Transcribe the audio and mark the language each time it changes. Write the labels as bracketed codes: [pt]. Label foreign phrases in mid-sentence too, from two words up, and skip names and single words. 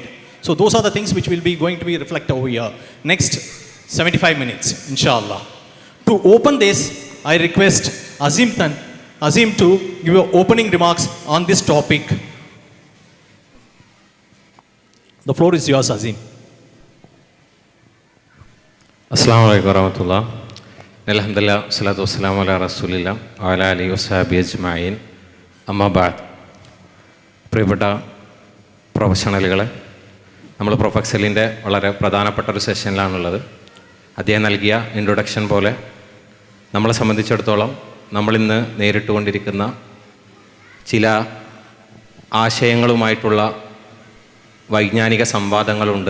[en] So those are the things which will be going to be reflected over here. Next 75 minutes, inshallah. To open this, I request Azim to give your opening remarks on this topic. The floor is yours, Azim. [ar] السلام عليكم ورحمة الله. الحمد لله الصلاة والسلام على رسول الله وعلى آله وصحبه أجمعين. أما بعد. [ml] പ്രിയപ്പെട്ട പ്രൊഫഷണലുകളെ, നമ്മൾ പ്രൊഫക്സലിൻ്റെ വളരെ പ്രധാനപ്പെട്ട ഒരു സെഷനിലാണുള്ളത്. അദ്ദേഹം നൽകിയ ഇൻട്രൊഡക്ഷൻ പോലെ നമ്മളെ സംബന്ധിച്ചിടത്തോളം നമ്മളിന്ന് നേരിട്ടുകൊണ്ടിരിക്കുന്ന ചില ആശയങ്ങളുമായിട്ടുള്ള വൈജ്ഞാനിക സംവാദങ്ങളുണ്ട്.